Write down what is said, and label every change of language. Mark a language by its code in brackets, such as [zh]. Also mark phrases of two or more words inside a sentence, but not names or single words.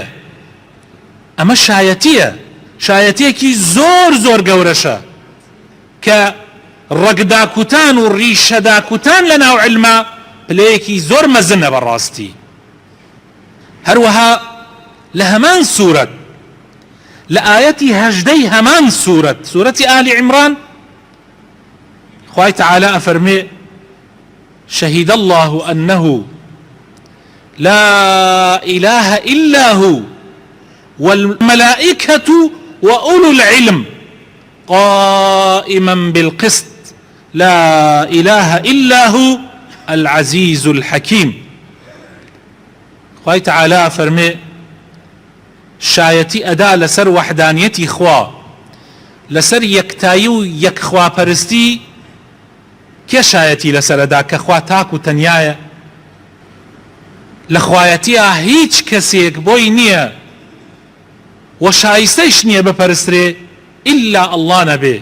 [ckb] ئەمە شایەتیە، شایەتیەکی زۆر زۆر گەورەشە کە ڕەگداکوتان و ڕیشەداکوتان لە ناو علمە پلەیەکی زۆر مەزنە بەڕاستی. هەروەها لە هەمان سوورەت، لە ئاەتی 18 هەمان سوورەت، سوورەتی ئالی عیمران، خوای تەعالە ئەفەرمێ [ar] شهد الله أنه لا إله إلا هو والملائكة وأولو العلم قائما بالقسط لا إله إلا هو العزيز الحكيم. [ckb] خوای تەعالە فەرمێ شایەتی ئەدا لەسەر وەحدانیەتی خوا، لەسەر یەکتایی و یەکخواپەرستی. کێ شایەتی لەسەرەدا کە خوا تاک و تەنیایە؟ لە خوایەتیە هیچ کەسێک بۆی نییە و شایستەیش نییە بپەرسترێ [ar] ئیلا ئەڵڵا [ckb] نەبێ.